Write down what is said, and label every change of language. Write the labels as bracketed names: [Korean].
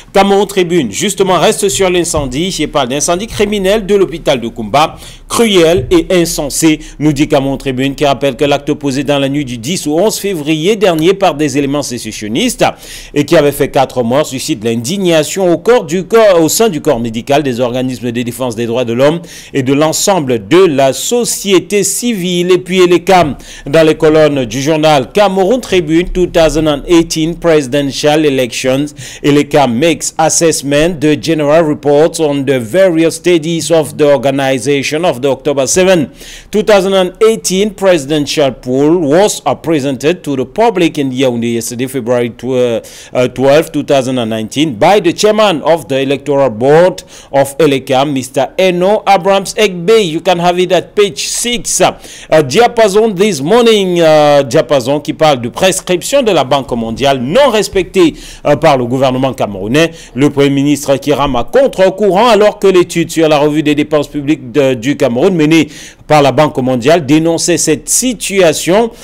[French] Cameroun Tribune justement reste sur l'incendie et parle d'incendie criminel de l'hôpital de Kumba, cruel et insensé, nous dit Cameroun Tribune, qui rappelle que l'acte posé dans la nuit du 10 au 11 février dernier par des éléments sécessionnistes et qui avait fait 4 morts suscite l'indignation au sein du corps médical, des organismes de défense des droits de l'homme et de l'ensemble de la société civile. Et puis les CAM dans les colonnes du journal Cameroun Tribune [English] 2018 Presidential Elections, et les CAM makes assessment the general reports on the various stages of the organization of the October 7, 2018 presidential poll was presented to the public in Yaoundé yesterday, February 12, 2019, by the chairman of the electoral board of Elekam, Mr. Eno Abrams Egbe. You can have it at page 6. [French] Diapason [English] this morning, [French] Diapason qui parle de prescription de la Banque mondiale non respectée par le gouvernement camerounais. Le Premier ministre qui rame à contre-courant alors que l'étude sur la revue des dépenses publiques du Cameroun menée par la Banque mondiale dénonçait cette situation.